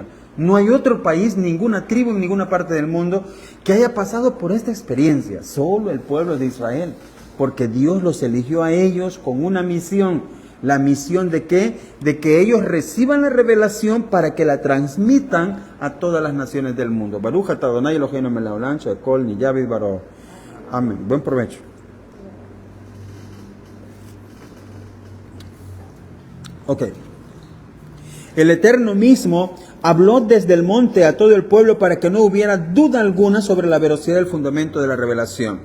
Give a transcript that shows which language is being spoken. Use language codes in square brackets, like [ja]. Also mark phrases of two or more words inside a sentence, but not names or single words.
[es] No hay otro país, ninguna tribu en ninguna parte del mundo que haya pasado por esta experiencia. Solo el pueblo de Israel. Porque Dios los eligió a ellos con una misión. ¿La misión de qué? De que ellos reciban la revelación para que la transmitan a todas las naciones del mundo. [he] ברוך אתה אדוני אלוהינו מלך העולם שהכל נהיה בדברו. [es] Amén. Buen provecho. Ok. El Eterno mismo habló desde el monte a todo el pueblo para que no hubiera duda alguna sobre la veracidad del fundamento de la revelación.